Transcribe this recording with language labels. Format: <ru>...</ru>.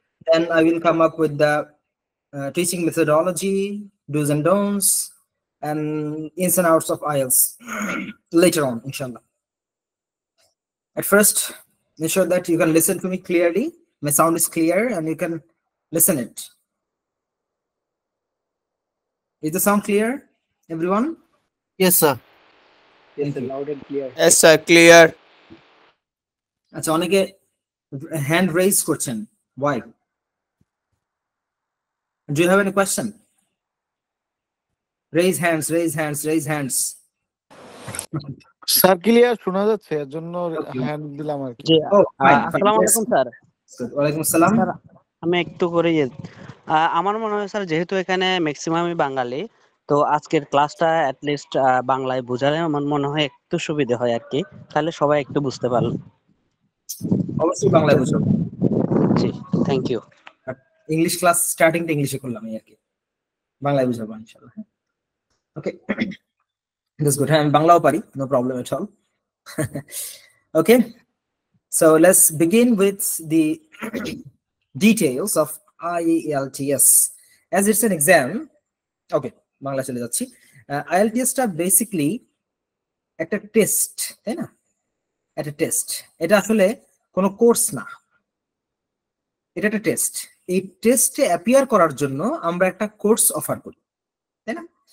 <en>then I will come up with the teaching methodology, do's and don'ts, and ins and outs of IELTS later on, inshallah. At first, ensure that you can listen to me clearly. My sound is clear and you can listen it. Is the sound clear, everyone? Yes, sir. Yes, sir, loud and clear. Yes, sir, clear.</en> <bn>আচ্ছা, অনেকে hand raise করছেন, why?</bn> <en>Do you have any question? Raise hands, raise hands, raise hands.</en> <bn>Sir clear শোনা যাচ্ছে, এর জন্য hand দিলাম আর কি। জি,</bn> <en>Oh, fine, fine.</en> <bn>আসসালামু আলাইকুম স্যার। Good. ওয়ালাইকুম আসসালাম। স্যার, আমি একটু করে আমার মনে হয় স্যার, যেহেতু এখানে ম্যাক্সিমামই বাঙালি, তো আজকের ক্লাসটা অ্যাটলিস্ট বাংলায় বোঝালে আমার মনে হয় একটু সুবিধা হয় আর কি, তাহলে সবাই একটু বুঝতে পারল। অবশ্যই বাংলায় বুঝো। জি, থ্যাংক ইউ। ইংলিশ ক্লাস স্টার্টিংটা ইংলিশে করলাম আর কি, বাংলায় বুঝাবো ইনশাআল্লাহ।</bn> <en>Okay, that's good.</en> <bn>হ্যাঁ, আমি বাংলাও পারি,</bn> <en>no problem at all. Okay, so let's begin with the details of IELTS as it's an exam.</en> <bn>Okay, Bangla চলে যাচ্ছি। IELTS টা বেসিক্যালি একটা টেস্ট, তাই না? একটা টেস্ট। এটা আসলে কোনো কোর্স না, এটা একটা টেস্ট। এই টেস্টে অ্যাপিয়ার করার জন্য আমরা একটা কোর্স অফার করি, তাই না?</bn>